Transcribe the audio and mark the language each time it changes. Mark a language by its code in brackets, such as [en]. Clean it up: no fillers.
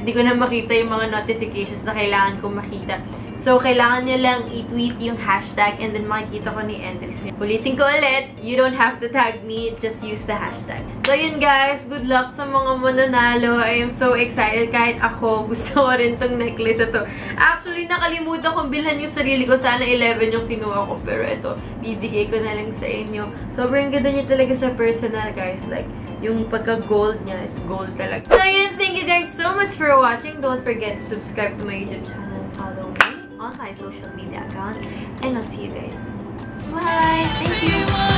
[tl] Hindi ko na makita yung mga notifications na kailangan kong makita. So, kailangan nyo lang i-tweet yung hashtag and then makikita ko ni entries nyo. Ulitin ko ulit, [en] you don't have to tag me, just use the hashtag. [tl] So, yun guys, good luck sa mga mananalo. [en] I am so excited. [tl] Kahit ako, gusto ko rin tong necklace na to. Actually, nakalimutan kong bilhan yung sarili ko. Sana 11 yung kinuha ko. Pero ito, bibigay ko na lang sa inyo. Sobrang ganda niya talaga sa personal, guys. Like, yung pagka-gold niya is gold talaga. [en] So, yun, thank you guys so much for watching. Don't forget to subscribe to my YouTube channel. Follow me on my social media accounts. And I'll see you guys. Bye! Thank you!